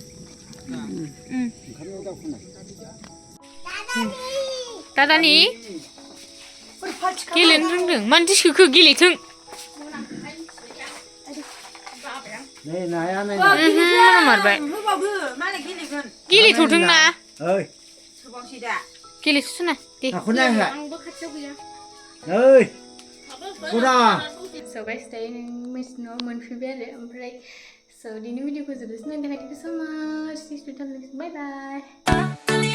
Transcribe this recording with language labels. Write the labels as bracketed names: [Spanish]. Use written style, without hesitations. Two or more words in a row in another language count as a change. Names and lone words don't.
[Bodo] दादानि गेलेनो रोंदों मानोथो सोखो गेलेथों मारबाय गेलेथ'थोंना गेलेथ'सोना दे आंबो खाथियाव गैया [English] So guys, [Bodo] दायो नों मेसिनाव मोनफैबाय आरो ओमफ्राय So, दिनैनि भिडिअखौ जोबजासिम नायनो थाखाय [English] thank you so much. See you next time. Bye bye.